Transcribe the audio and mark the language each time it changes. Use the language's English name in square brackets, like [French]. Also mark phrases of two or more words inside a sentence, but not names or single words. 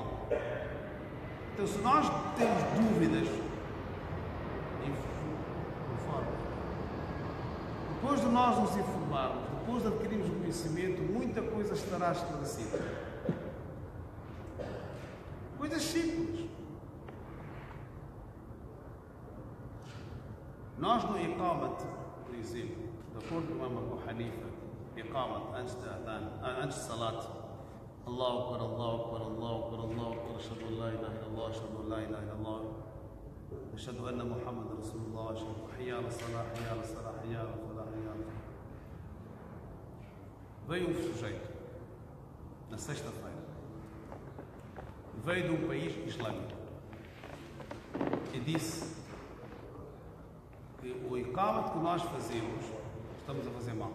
[Portuguese] Então, se nós temos dúvidas, depois de de nós nos informarmos, depois de adquirirmos o conhecimento, muita coisa estará esclarecida. Coisas simples. Nós no Iqamat, por exemplo, de acordo com o Imam Abu Hanifa, Iqamat antes de Salat, [Arabic] الله أكبر، الله أكبر، الله أكبر، الله أكبر, أشهد أن لا إله إلا الله، أشهد أن لا إله إلا الله، أشهد أن محمد رسول الله، أشهد حي على الصلاة، حي على الصلاة، حي على الفلاح، حي على الفلاح. Veio um sujeito, na sexta-feira, veio de um país islâmico e disse que o Iqamat que nós fazemos, estamos a fazer mal.